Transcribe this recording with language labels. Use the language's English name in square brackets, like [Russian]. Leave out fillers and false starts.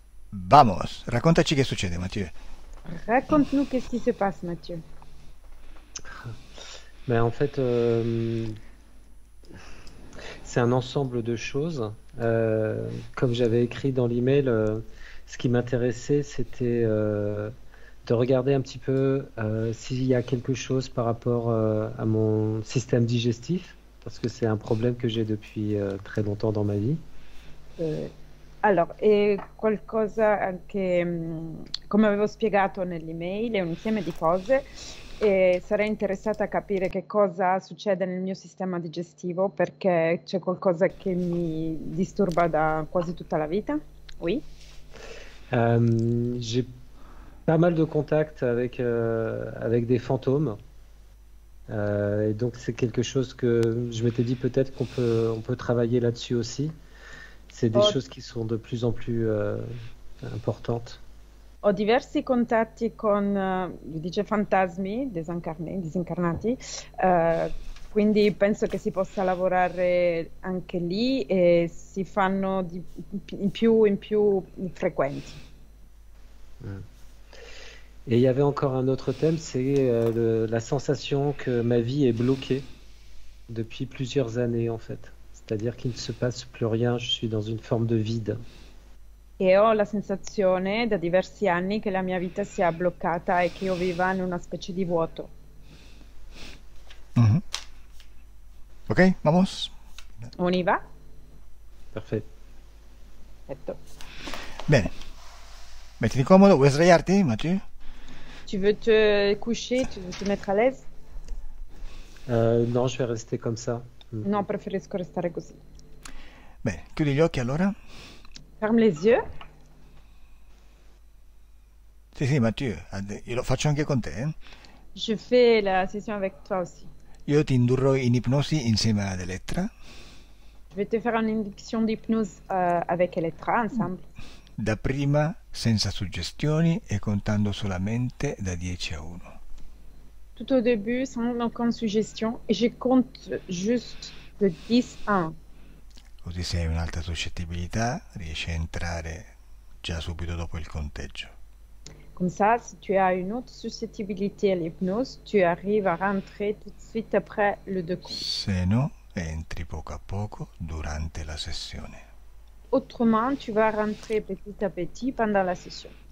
[Spanish] Vamos, [Italian] raccontaci che succede Mathieu. [French] Raconte-nous qu'est-ce qui se passe, Mathieu. Ben, en fait, c'est un ensemble de choses. Comme j'avais écrit dans l'email, ce qui m'intéressait, c'était de regarder un petit peu s'il y a quelque chose par rapport à mon système digestif, parce que c'est un problème que j'ai depuis très longtemps dans ma vie. [Italian] Eh, allora, è qualcosa che, come avevo spiegato nell'email, è un insieme di cose e sarei interessata a capire che cosa succede nel mio sistema digestivo perché c'è qualcosa che mi disturba da quasi tutta la vita. [French] Oui. J'ai pas mal de contacts avec des fantômes. Et donc c'est quelque chose que je m'étais dit peut-être on peut travailler là-dessus aussi. C'est des [Italian] Ho, [French] choses qui sont de plus en plus importantes. [Italian] ho diversi contatti con, dice fantasmi disincarnati, quindi penso che si possa lavorare anche lì e si fanno in più frequenti. Mm. [French] Et il y avait encore un autre thème, c'est la sensation que ma vie est bloquée depuis plusieurs années en fait. C'est-à-dire qu'il ne se passe plus rien, je suis dans une forme de vide. [Italian] E ho la sensazione da diversi anni che la mia vita sia bloccata e che io viva in una specie di vuoto. Mhm. Ok, vamos. [French] On y va? Parfait. [Italian] Perfetto. Bene. Mettiti comodo, vuoi sdraiarti Mathieu? [French] Tu veux te coucher, tu veux te mettre à l'aise? Non, je vais rester comme ça. Mm. [Italian] No, preferisco restare così. Bene, chiudi gli occhi allora. [French] Ferme les yeux. [Italian] Sì, sì, Mathieu, io lo faccio anche con te. [French] Je fais la session avec toi aussi. [Italian] Io ti indurrò in ipnosi insieme ad Elettra, [French] Je vais te faire une induction d'hypnose avec Elettra ensemble. [Italian] dapprima senza suggestioni e contando solamente da 10 a 1. [French] Tout au début, sans aucune suggestion. Et je compte juste de 10 à 1. [Italian] Così se hai un'alta suscettibilità riesci a entrare già subito dopo il conteggio. [French] Comme ça, si tu as une autre susceptibilité à l'hypnose, tu arrives à rentrer tout de suite après le deux comptes. [Italian] Se no, entri poco a poco durante la sessione. [French] Autrement, tu vas rentrer petit à petit pendant la session.